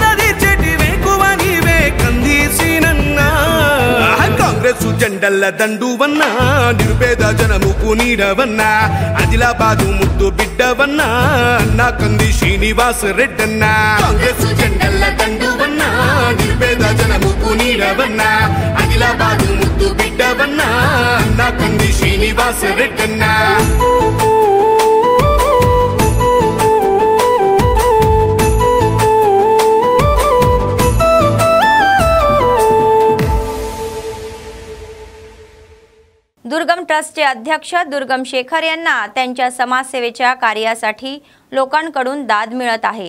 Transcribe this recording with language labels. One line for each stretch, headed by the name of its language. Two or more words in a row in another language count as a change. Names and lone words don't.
Telugu: తీర్చేటి వేకువ నీవే కందీసినన్నా కాంగ్రెస్ జెండల దండువన్న నిరుపేద జనముకు నీడవన్న ఆదిలాబాదు ముద్దు బిడ్డవన్న అన్న కంది శ్రీనివాస్ రెడ్డన్న కాంగ్రెస్ జెండల దండువన్న నిరుపేద జనముకు నీడవన్న ఆదిలాబాదు ముద్దు బిడ్డవన్న అన్న కంది శ్రీనివాస్ రెడ్డన్న
Marathi: दुर्गम ट्रस्टचे अध्यक्ष दुर्गम शेखर यांना त्यांच्या समाजसेवेच्या कार्यासाठी लोकांकडून दाद मिळत आहे.